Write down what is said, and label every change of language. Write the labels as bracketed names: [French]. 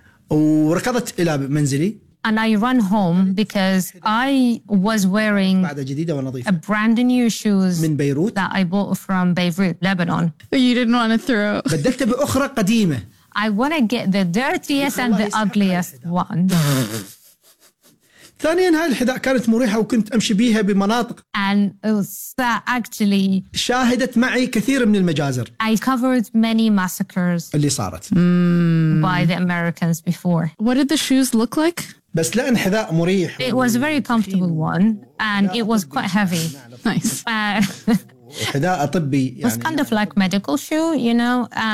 [English] And I ran home because I was wearing a brand new shoes that I bought from Beirut, Lebanon. You didn't want to throw. I want to get the dirtiest and the ugliest one. [Arabic] ثانياً هاي الحذاء كانت مريحة وكنت أمشي بيها بمناطق. [English] And actually, [Arabic] شاهدت معي كثير من المجازر. [English] I covered many massacres. [Arabic] اللي صارت. [English] By the Americans before. What did the shoes look like? [Arabic] بس لأن حذاء مريح. [English] It was a very comfortable one, and it was quite heavy. Nice. It was kind of like medical shoe, you know,